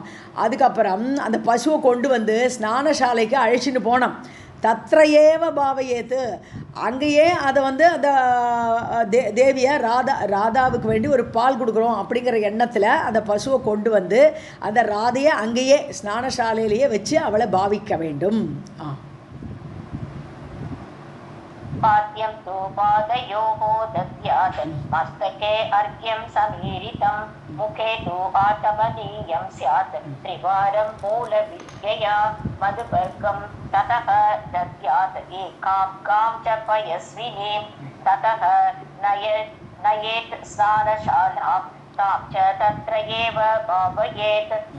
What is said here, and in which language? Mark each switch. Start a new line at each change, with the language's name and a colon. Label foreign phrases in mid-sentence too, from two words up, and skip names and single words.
Tamil: அதுக்கப்புறம் அந்த பசுவை கொண்டு வந்து ஸ்நானசாலைக்கு அழைச்சிட்டு போனோம்.
Sanskrit: तत्रैव भावयेत्
Tamil: அங்கேயே அதை வந்து அந்த தேவியை ராதாவுக்கு வேண்டி ஒரு பால் கொடுக்குறோம் அப்படிங்கிற எண்ணத்தில் அந்த பசுவை கொண்டு வந்து அந்த ராதையை அங்கேயே ஸ்நானசாலையிலேயே வச்சு அவளை பாவிக்க வேண்டும்.
Sanskrit: पाद्यं तु पादयोः दद्यात् मस्तके अर्घ्यं समीरितं मुखे तु आचमनीयं स्यात् त्रिवारं मूलविद्यया मधुपर्कं ततः दद्यात् एकां गां च पयस्विनीं ततः नयेत् स्नानशालां तां च तत्र एव भावयेत्